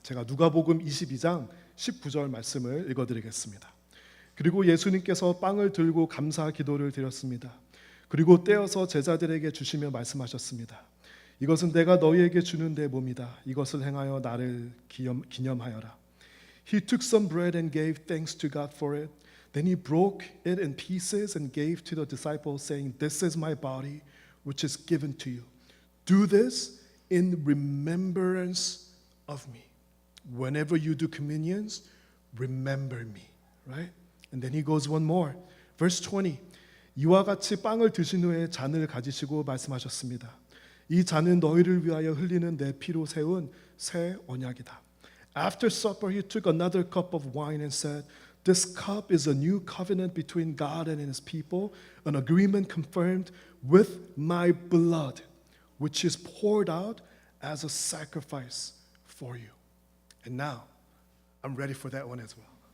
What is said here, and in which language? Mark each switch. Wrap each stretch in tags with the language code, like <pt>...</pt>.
<ko>제가 누가복음 22장 19절 말씀을 읽어드리겠습니다. 그리고 예수님께서 빵을 들고 감사 기도를 드렸습니다. 그리고 떼어서 제자들에게 주시며 말씀하셨습니다. 이것은 내가 너희에게 주는 내 몸이다. 이것을 행하여 나를 기념하여라.</ko> <en>He took some bread and gave thanks to God for it. Then he broke it in pieces and gave to the disciples, saying, "This is my body, which is given to you. Do this in remembrance of me. Whenever you do communions, remember me." Right? And then he goes one more. Verse 20.</en> <ko>이와 같이 빵을 드신 후에 잔을 가지시고 말씀하셨습니다. 이 잔은 너희를 위하여 흘리는 내 피로 세운 새 언약이다.</ko> <en>After supper, he took another cup of wine and said, "This cup is a new covenant between God and his people, an agreement confirmed with my blood, which is poured out as a sacrifice for you." And now, I'm ready for that one as well.</en>